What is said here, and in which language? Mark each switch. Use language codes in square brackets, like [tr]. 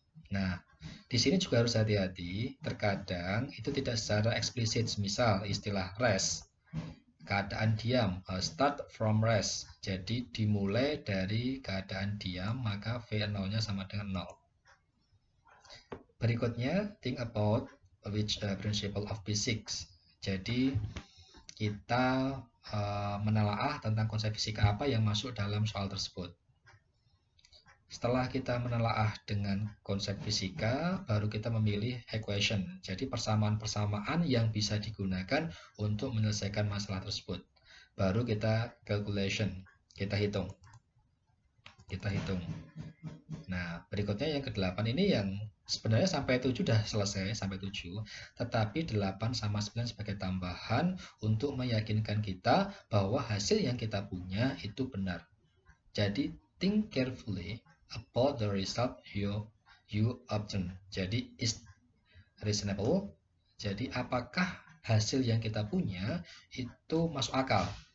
[id] Nah, di sini juga harus hati-hati, terkadang itu tidak secara eksplisit, misal istilah rest, keadaan diam, [en] start from rest, [id] jadi dimulai dari keadaan diam, maka V0-nya sama dengan 0. Berikutnya, [en] think about which principle of physics. [id] Jadi kita menelaah tentang konsep fisika apa yang masuk dalam soal tersebut. Setelah kita menelaah dengan konsep fisika, baru kita memilih equation. Jadi persamaan-persamaan yang bisa digunakan untuk menyelesaikan masalah tersebut. Baru kita calculation, kita hitung. Nah, berikutnya yang ke-8 ini yang sebenarnya sampai 7 sudah selesai, sampai 7. Tetapi 8 sama 9 sebagai tambahan untuk meyakinkan kita bahwa hasil yang kita punya itu benar. Jadi, [en] think carefully about the result you obtain. [id] Jadi, [en] is reasonable. [id] Jadi, apakah hasil yang kita punya itu masuk akal?